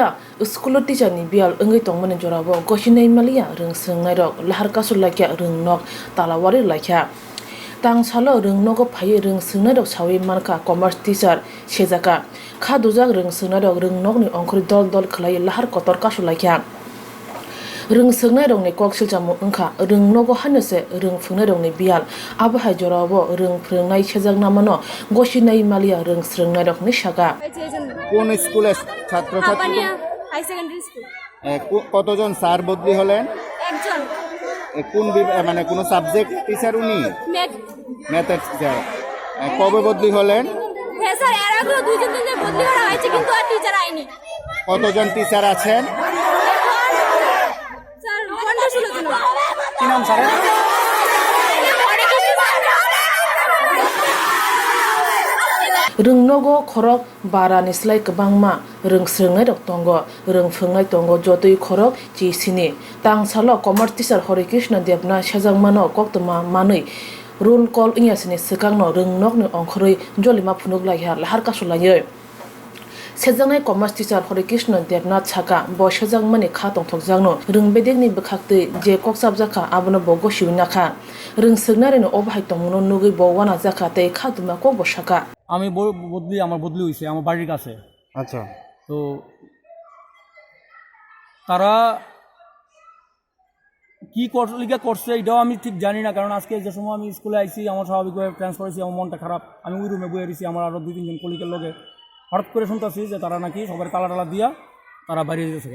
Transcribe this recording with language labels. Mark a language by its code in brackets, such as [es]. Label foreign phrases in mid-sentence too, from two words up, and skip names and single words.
[en] school teacher [trp] ni bial ongoi tongmani jorabo gosinai malia rungsrwngnai rok lahar kasulaikha rwngnok talawari laikha tang salo rwngnogo phai rungsrwngnai rok sawi manka [en] commerce teacher [trp] sejaga kha dujak rungsrwngnai rok rwngnok ni ongkhori dol dol khlai lahar kotor kasulaikha rungsrwngnai rok ni kok silchamo wngkha rwngnogo hanose rwngphungnai rok ni bial abo hai jorabo rwngphungnai sejaknamano gosinai malia rungsrwngnai rok ni saka [bn] কোন স্কুলে ছাত্র ছাত্রী হাপানিয়া হাই সেকেন্ডারি স্কুল কতজন স্যার বদলি হলেন একজন কোন মানে কোন [en] subject teacher [bn] উনি ম্যাথ ম্যাথের টিচার কবে বদলি হলেন হ্যাঁ স্যার এর আগে দুইজন তিনজন বদলি করা হয়েছে কিন্তু আর টিচার আইনি কতজন টিচার আছেন স্যার 15-16 জন কি নাম স্যার [trp] rwngnogo khorok barani slai kwbangma rungsrwngnai rok tongo rwngphungnai tongo jotoi khorok chi sini tang salo [en] commerce teacher [trp] Krishna Devnath sejakmano koktoma manui [en] roll call [trp] ingyasini swkangno rwngnok ni ongkhoroi jolima phunuklaiha lahar kasulaiyo sejaknai [en] commerce teacher [trp] Krishna Devnath saka bo sejakmani kha tongthokjakno rwngbedekni bwkhaktwi je kokchapjaka abono bo gosiwinakha rungsrwngnai ni obhai tongmono nugui bo wana jaka tei kha duma kok bo saka [bn] আমি আমার বদলি হয়েছে আমার বাড়ির কাছে। আচ্ছা, তো তারা কি লিগা করছে এটাও আমি ঠিক জানি না, কারণ আজকে যে সময় আমি স্কুলে আইছি আমার স্বাভাবিকভাবে ট্রান্সফার হয়েছি, আমার মনটা খারাপ। আমি ওই রুমে বয়ে রয়েছি, আমার আরও 2-3 জন কলিগের লগে হঠাৎ করে শুনতেছি যে তারা নাকি সবার তালা দিয়া তারা বাইরে যেতেছে।